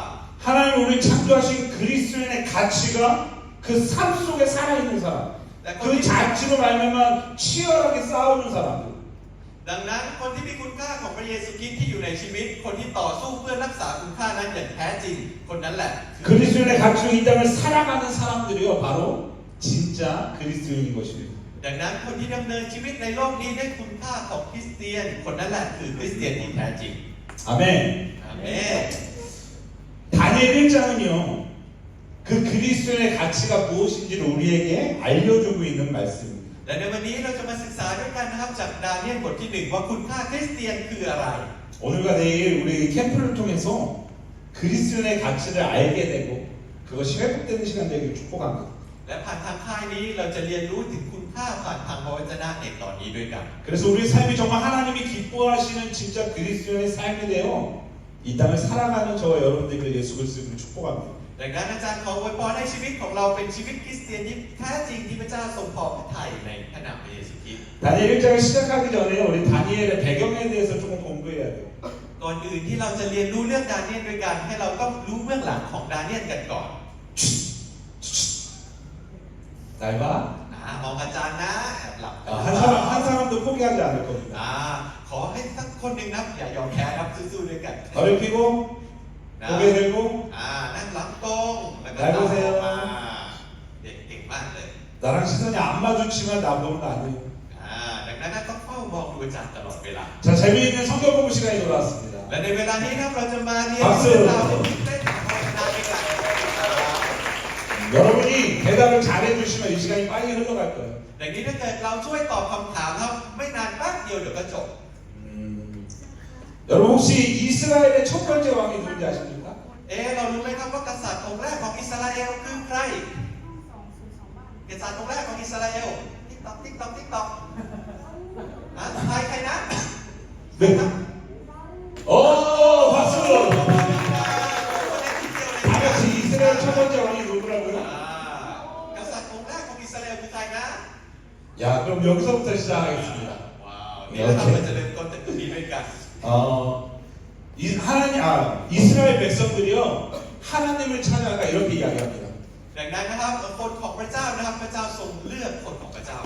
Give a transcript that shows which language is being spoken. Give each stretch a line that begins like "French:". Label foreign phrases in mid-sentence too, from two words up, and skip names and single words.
Korean: 하나님 우리 창조하신 그리스도인의 가치가 그 삶 속에 살아있는 사람.
Thai: แแต่คน
Korean: 그
Thai: ที่
Korean: 자취로 말미암아 치열하게 싸우는 사람들.
Thai: ดังนั้นคนที่มีคุณค่าของพระเยซูคริสต์ที่อยู่ในชีวิต คนที่ต่อสู้เพื่อรักษาคุณค่านั้นอย่างแท้จริง คนนั้นแหละคือ
Korean: 그리스도인의 가치로 이 땅을 살아가는 사람들이요 바로 진짜 그리스도인인 것입니다.
Thai: ดังนั้นคนที่ดำเนินชีวิตในโลกนี้ด้วยคุณค่าของคริสเตียน คนนั้นแหละคือคริสเตียนที่แท้จริง
Korean: 아멘.
Thai: อาเมน
Korean: 다니엘 1장은요 그 그리스도인의 가치가 무엇인지를 우리에게 알려주고 있는 말씀입니다.
Thai: และในวันนี้เราจะมาศึกษาด้วยกันนะครับจากดาเนียลบทที่ 1 ว่าคุณค่าคริสเตียนคืออะไร
Korean: 오늘과 내일 우리 캠프를 통해서 그리스도인의 가치를 알게 되고 그것이 회복되는 시간 되기를 축복합니다.
Thai: และผ่านทางค่ายนี้เราจะเรียนรู้ถึงคุณค่าผ่านทางพระวจนะในตอนนี้ด้วยกัน
Korean: 그래서 우리 삶이 정말 하나님이 기뻐하시는 진짜 그리스도인의 삶이 되어 이 땅을 살아가는 저와 여러분들에게 예수 그리스도를 축복합니다.
Thai: ดังนั้นอาจารย์ขออวยพรให้ชีวิตของเราเป็นชีวิตคริสเตียนที่แท้จริงที่พระเจ้าทรงพอพระทัยในพระนามพระเยซูคริสต์
Korean: 다니엘 1장을 시작하기 전에 우리 다니엘의 배경에 대해서 조금 공부해야 돼요.
Thai: ก่อนอื่นที่เราจะเรียนรู้เรื่องดาเนียลด้วยกันให้เราต้องรู้เบื้องหลังของดาเนียลกันก่อน
Korean: 날 봐.
Thai: มองอาจารย์นะแอบหลับ
Korean: 한 사람도 포기하지 않을 겁니다.
Thai: ขอให้สักคนหนึ่งนะอย่ายอมแพ้ครับสู้ๆด้วยกัน
Korean: 허리 펴고
Thai: นะ
Korean: 고개 들고
Thai: นั่งหลังตรงแล้วก็ ไหนดูสิ เก่งมากเลย
Korean: 나랑 시선이 안 마주치면 나 보면 안 돼요.
Thai: ดังนั้นต้องเฝ้ามองดูอาจารย์ตลอดเวลา
Korean: 자, 재미있는 성경 공부 시간이 돌아왔습니다.
Thai: และในเวลานี้ครับเราจะมาเรียนเรื่องราวในชีวิตของพระนาด้วยกัน
Korean: 여러분이 대답을 잘해 주시면 이 시간이 빨리 흘러갈 거예요.
Thai: อย่างนี้ถ้าเกิดเราช่วยตอบคำถามครับไม่นานแป๊บเดียวเดี๋ยวก็จบ
Korean: 여러분 혹시 이스라엘의 첫 번째 왕이 누군지 아십니까?
Thai: เรารู้ไหมครับว่ากษัตริย์องค์แรกของอิสราเอลคือใครกษัตริย์องค์แรกของอิสราเอลติ๊กต๊อกใครนะ
Korean: 네. 오, 박수! 다 같이 이스라엘 첫 번째 왕이 누구라고요?
Thai: กษัตริย์องค์แรกของอิสราเอลคือใครนะ
Korean: 야, 그럼 여기서부터 시작하겠습니다.
Thai: ว้าวนี่เราทำมันจะเริ่มต้นจากตรงนี้ด้วยกัน
Korean: 이스라엘 백성들이요 하나님을 찾아가 이렇게 이야기합니다.
Thai: ดังนั้นนะครับคนของพระเจ้านะครับพระเจ้าทรงเลือกคนของพระเจ้ามา